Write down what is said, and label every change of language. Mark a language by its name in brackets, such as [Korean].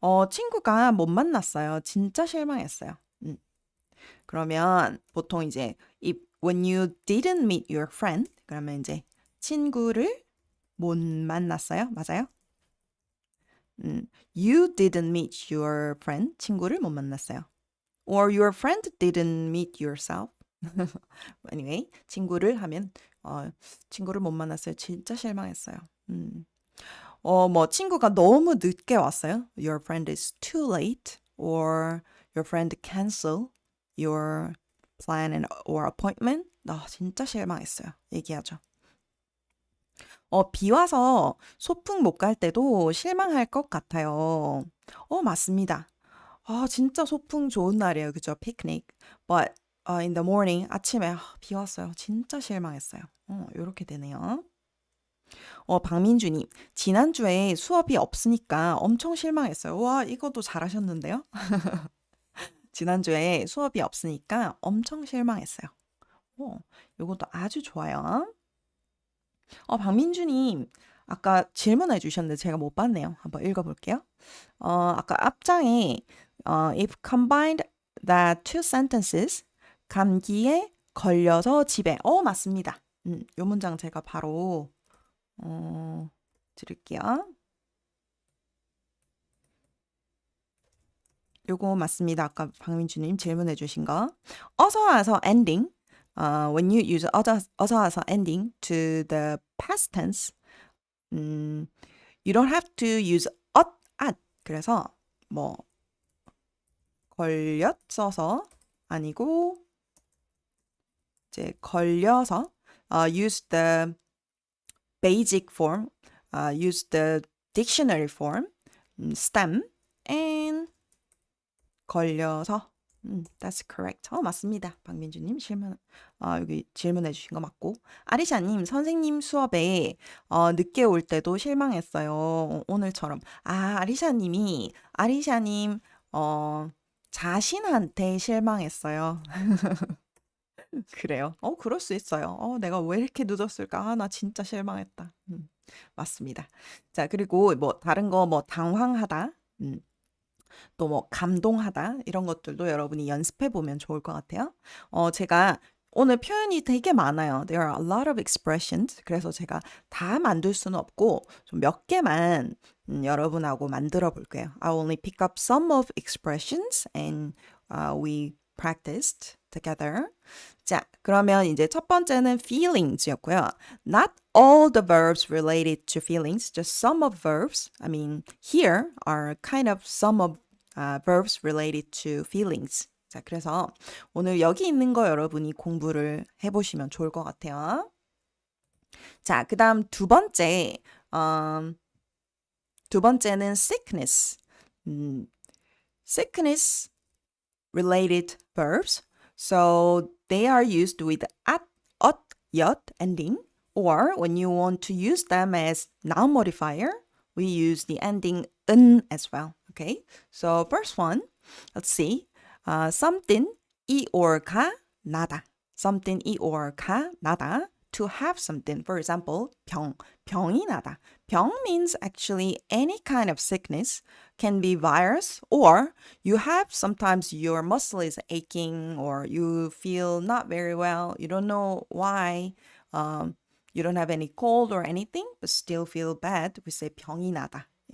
[Korean] 친구가 못 만났어요. 진짜 실망했어요. 그러면 보통 이제 [English] when you didn't meet your friend [Korean] 그러면 이제 친구를 못 만났어요. 맞아요? [English] You didn't meet your friend. [Korean] 친구를 못 만났어요. [English] Or your friend didn't meet yourself. [Korean] Anyway, 친구를 하면 친구를 못 만났어요. 진짜 실망했어요. 뭐 친구가 너무 늦게 왔어요. [English] Your friend is too late. Or your friend cancel your plan or appointment. [Korean] 진짜 실망했어요. 얘기하죠. 비 와서 소풍 못 갈 때도 실망할 것 같아요. 맞습니다. 진짜 소풍 좋은 날이에요. 그죠? 피크닉. [English] But in the morning, [Korean] 아침에 비 왔어요. 진짜 실망했어요. 이렇게 되네요. 박민주님, 지난주에 수업이 없으니까 엄청 실망했어요. 와, 이것도 잘하셨는데요? 지난주에 수업이 없으니까 엄청 실망했어요. 이것도 아주 좋아요. 박민주님, 아까 질문해 주셨는데 제가 못 봤네요. 한번 읽어볼게요. 아까 앞장에 [English] if combined the two sentences, [Korean] 감기에 걸려서 집에. 맞습니다. 요 문장 제가 바로 드릴게요. 요거 맞습니다. 아까 박민주님 질문해 주신 거. 어서 와서 ending. [English] When you use 어서 와서 ending to the past tense, you don't have to use at. [Korean] 그래서 뭐 걸렸어서 아니고 이제 걸려서 [English] use the basic form, use the dictionary form, stem and 걸려서. That's correct. [Korean] 맞습니다. 박민주님 여기 질문해 주신 거 맞고. 아리샤님, 선생님 수업에 늦게 올 때도 실망했어요. 오늘처럼. 아리샤님 자신한테 실망했어요. 그래요. 그럴 수 있어요. 내가 왜 이렇게 늦었을까? 나 진짜 실망했다. 맞습니다. 자, 그리고 뭐 다른 거 뭐 당황하다, 또 뭐 감동하다 이런 것들도 여러분이 연습해 보면 좋을 것 같아요. 제가 오늘 표현이 되게 많아요. [English] There are a lot of expressions. [Korean] 그래서 제가 다 만들 수는 없고 좀 몇 개만 여러분하고 만들어 볼게요. [English] I only pick up some of expressions and we practiced together. [Korean] 자, 그러면 이제 첫 번째는 feelings였고요. [English] Not all the verbs related to feelings, just some of verbs. I mean, here are kind of some of verbs related to feelings. [Korean] 자, 그래서 오늘 여기 있는 거 여러분이 공부를 해보시면 좋을 것 같아요. 자, 그 다음 두 번째는 sickness. [English] Sickness related verbs. So they are used with at, ot, yot ending, or when you want to use them as noun modifier, we use the ending n as well. Okay, so first one, let's see. Something 이 or 가 나다. Something 이 or 가 나다. To have something, for example, 병이 나다. 병 means actually any kind of sickness, can be virus, or you have sometimes your muscle is aching or you feel not very well. You don't know why. You don't have any cold or anything, but still feel bad. We say 병이 나다.